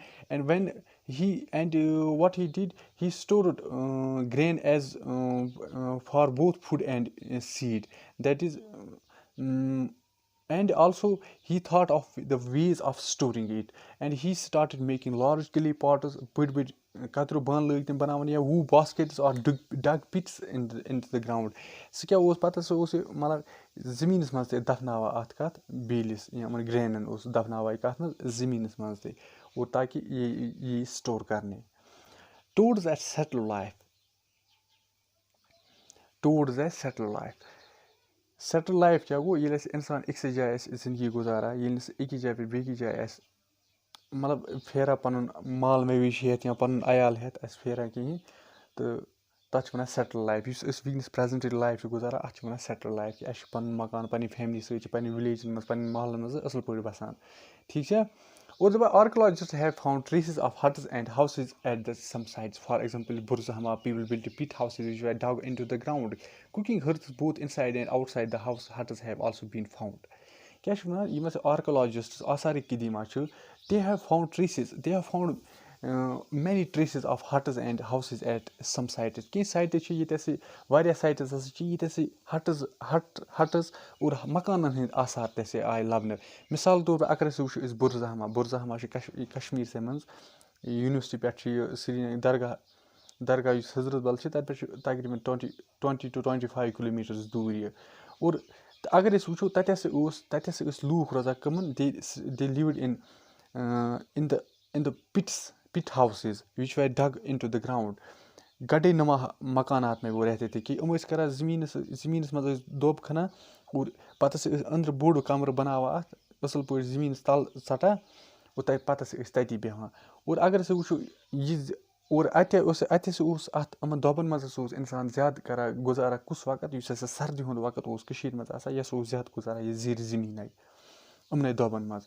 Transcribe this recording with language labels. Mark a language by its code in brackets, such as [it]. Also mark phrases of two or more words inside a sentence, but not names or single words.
[en] And when he and what he did, he stored grain as for both food and seed. That is, um, and also he thought of the ways of storing it, and he started making large clay pots, big [ks] katru ban lٲگۍ تِم بناوان, یا ووٗ [en] baskets or dug pits into the ground. [ks] سُہ کیٛاہ اوس پَتہٕ, سُہ اوس یہِ مطلب زٔمیٖنَس منٛز تہِ دَفناوان اَتھ کَتھ بیلِس, یِمن گرینن اوس دَفناوان یہِ کَتھ منٛز, زٔمیٖنَس منٛز تہِ, اور تاکہِ یہِ یی سٹور کرنہِ. [en] Towards a settled life. Towards a settled life. settled life [ks] کیٛاہ گوٚو, ییٚلہِ اَسہِ اِنسان أکسٕے جایہِ آسہِ زِندگی گُزاران, ییٚلہِ نہٕ سُہ أکِس جایہِ پٮ۪ٹھ بیٚکِس جایہِ آسہِ مطلب پھیران پَنُن مال مویشی ہٮ۪تھ یا پَنُن عیال ہٮ۪تھ آسہِ پھیران کِہیٖنۍ, تہٕ تَتھ چھِ وَنان [en] settled life. [ks] یُس أسۍ وٕنکٮ۪نَس [en] present day life [ks] چھِ گُزاران, اَتھ چھِ وَنان [en] settled life. [ks] اَسہِ چھُ پَنُن مکان, پَنٕنہِ فیملی سۭتۍ چھِ پَنٕنہِ وِلیجَن منٛز, پَنٕنٮ۪ن محلَن منٛز اَصٕل پٲٹھۍ بَسان. ٹھیٖک چھا. اور دَپان [en] archaeologists have found traces of huts and houses at the same sites. for example, بُرزہما, پیپل بِلٹ pit houses which were dug into the ground. Cooking hearths both inside and outside the house huts have also been found. [ks] کیٛاہ چھِ وَنان, یِم اَسہِ آرکٕلاجِسٹٕس آثارِ قدیٖمہ چھِ, [en] they have found traces, they have found many traces of huts and houses at some sites. [ks] کینٛہہ سایٹہٕ چھِ ییٚتہِ اَسہِ, واریاہ سایٹٕز ہسا چھِ ییٚتہِ اَسہِ ہٹٕز اور مکانَن ہٕنٛدۍ آثار تہِ اَسہِ آے لَبنہٕ. مِثال طور پر اگر أسۍ وٕچھو أسۍ بُرزہما چھِ کشمیٖرسٕے منٛز, یوٗنیورسٹی پٮ۪ٹھ چھِ یہِ سرینگر درگاہ یُس حضرت بل چھِ, تَتہِ پٮ۪ٹھ چھِ تقریٖباً 20 to 25 کِلوٗمیٖٹٲرٕز دوٗر یہِ. اور اگر أسۍ وٕچھو, تَتہِ ہسا ٲسۍ لوٗکھ روزان کٕمَن, [en] دے lived in the pit houses which were dug into the ground. [ur] گڈے نما مکانات میں وہ رہتے تھے, [ks] کہ یِم ٲسۍ کران زٔمیٖنَس منٛز ٲسۍ دوٚب کھنان, اور پَتہٕ ہسا ٲسۍ أنٛدرٕ بوٚڑ کَمرٕ بَناوان اَتھ اَصٕل پٲٹھۍ زٔمیٖنَس تَل ژَٹان, اور پَتہٕ ہسا ٲسۍ تَتی بیٚہوان. اور اگر ہسا وٕچھو یہِ, اور اَتہِ ہسا اوس اَتھ یِمن دۄبَن منٛز ہسا اوس اِنسان زیادٕ کران گُزاران کُس وقت, یُس ہسا سردی ہُنٛد وقت اوس کٔشیٖرِ منٛز آسان, یہِ ہسا اوس زیادٕ گُزاران یہِ زیٖرِ زٔمیٖنَے یِمنٕے دۄبَن منٛز.